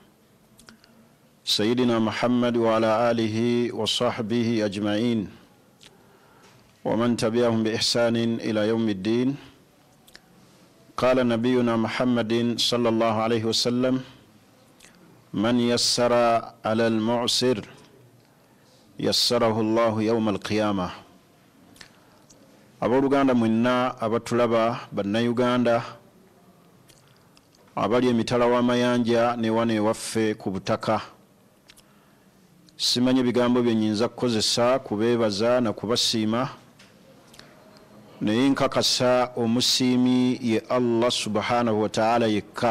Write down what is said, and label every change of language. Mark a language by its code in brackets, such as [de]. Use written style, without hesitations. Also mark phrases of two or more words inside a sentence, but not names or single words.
[ar] سيدنا محمد وعلى آله وصحبه أجمعين ومن تبعهم بإحسان إلى يوم الدين. قال نبينا محمد صلى الله عليه وسلم من يسر على المعسر يسره الله يوم القيامة. [lg] Abooluganda mwenna abatulaba bannayuganda abali emitala w'amayanja ne wane waffe ku butaka, simanyi ebigambo bye nnyinza kukozesa kubeebaza na kubasiima, naye nkakasa omusiimi ye Allah [ar] سبحانه وتعالى [lg] yekka.